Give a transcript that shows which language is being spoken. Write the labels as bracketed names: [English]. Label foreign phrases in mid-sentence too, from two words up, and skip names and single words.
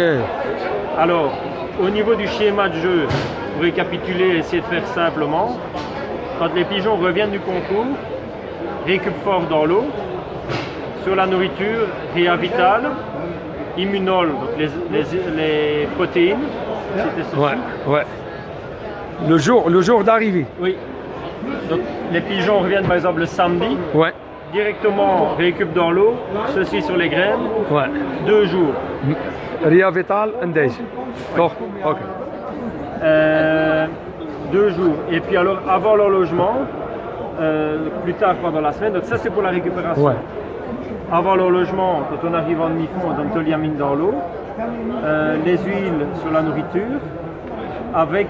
[French] Alors, au niveau du schéma de jeu, pour récapituler et essayer de faire simplement, quand les pigeons reviennent du concours, Récup Forte dans l'eau, sur la nourriture, Réavital, Immunol, donc les protéines. Ouais. Le jour d'arrivée. Oui. Donc les pigeons reviennent par exemple le samedi. Ouais. Directement Récup dans l'eau, ceci sur les graines. Ouais. 2 jours. [Dutch] Réavital en deze. Toch? [French] Ok. 2 jours. Et puis alors, avant l'horlogement, plus tard pendant la semaine, donc ça c'est pour la récupération. Ouais. Avant l'horlogement, quand on arrive en demi-fond, on donne toliamine dans l'eau, les huiles sur la nourriture, avec